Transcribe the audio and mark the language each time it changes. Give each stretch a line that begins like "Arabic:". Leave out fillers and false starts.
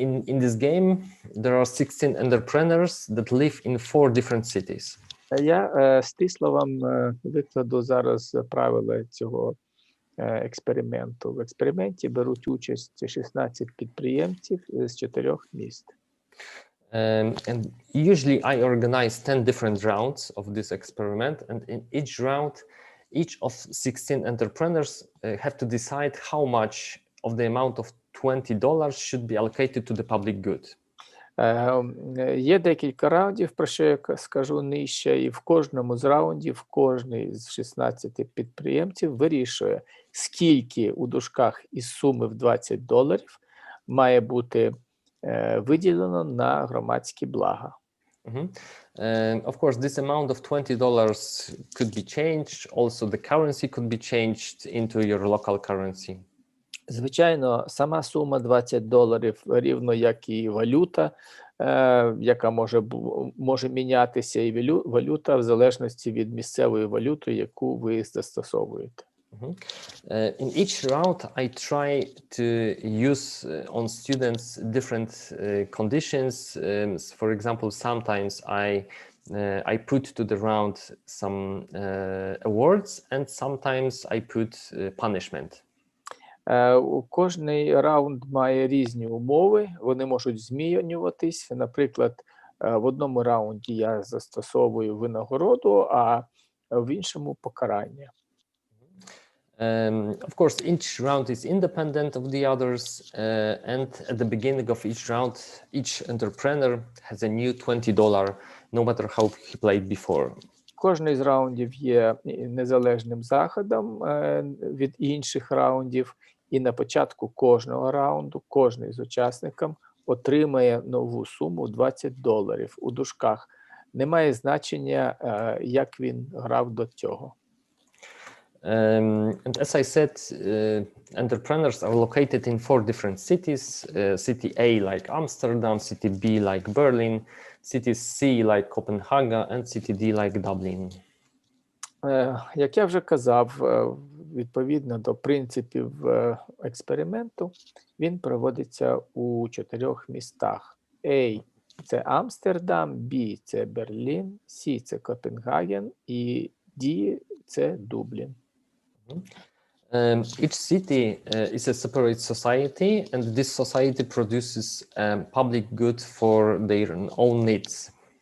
English: In this game, there are 16 entrepreneurs that live in 4 different cities.
Ukrainian: Я стисло вам викладу зараз правила цього експерименту. В експерименті беруть участь 16 підприємців з 4 міст.
English: And usually I organize 10 different rounds of this experiment, and in each round, each of 16 entrepreneurs have to decide how much of the amount of $20 should be allocated to the public good.
Ukrainian: Є декілька раундів, про що я скажу нижче, і в кожному з раундів кожний з 16 підприємців вирішує, скільки у дужках із суми в $20 має бути виділено на громадські блага.
English: Of course, this amount of $20 could be changed. Also, the currency could be changed into your local currency.
Ukrainian: Звичайно, сама сума $20 рівно як і валюта, яка може мінятися, і валюта в залежності від місцевої валюти, яку ви застосовуєте.
English: In each round, I try to use on students different conditions. For example, sometimes I put to the round some awards, and sometimes I put punishment.
Ukrainian: Кожний раунд має різні умови, вони можуть змінюватись. Наприклад, в одному раунді я застосовую винагороду, а в іншому покарання.
English: Of course, each round is independent of the others, and at the beginning of each round, each entrepreneur has a new $20, no matter how he played before.
Ukrainian: Кожний з раундів є незалежним заходом від інших раундів, і на початку кожного раунду кожний з учасників отримає нову суму $20 у дужках. Немає значення, як він грав до цього.
English: And as I said, entrepreneurs are located in 4 different cities. City A like Amsterdam, City B like Berlin, City C like Copenhagen, and City D like Dublin.
Ukrainian: Як я вже казав, відповідно до принципів експерименту, він проводиться у 4 містах. A – це Амстердам, B – це Берлін, C – це Копенгаген і D – це Дублін.
English: Each city is a separate society, and this society produces public good for their own needs.